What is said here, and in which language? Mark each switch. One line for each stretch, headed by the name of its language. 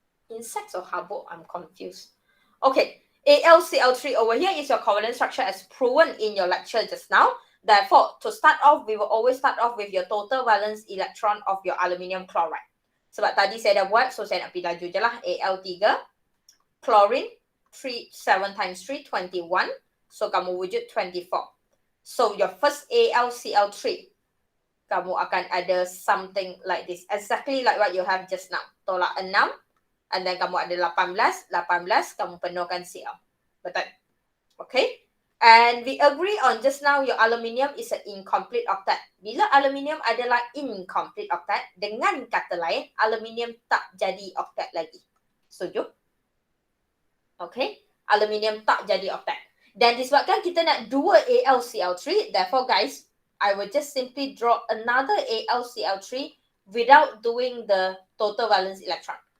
English: Insects or habuk? I'm confused. Okay, AlCl3 over here is your covalent structure as proven in your lecture just now. Therefore, to start off, we will always start off with your total valence electron of your aluminium chloride.
Malay: Sebab tadi saya dah buat, so saya nak pergi laju je lah.
English: Al3, chlorine, 7 times 3, 21. So,
Malay: kamu wujud 24.
English: So, your first AlCl3,
Malay: kamu akan ada
English: something like this. Exactly like what you have just now.
Malay: Tolak 6.
English: And then
Malay: kamu ada 18, kamu penuhkan Cl. Betul? Okay?
English: And we agree on just now your aluminium is an incomplete octet.
Malay: Bila aluminium adalah incomplete octet, dengan kata lain, aluminium tak jadi octet lagi. Setuju? Okay? Aluminium tak jadi octet. Dan disebabkan kita nak dua AlCl3,
English: therefore guys, I will just simply draw another AlCl3 without doing the total valence electron.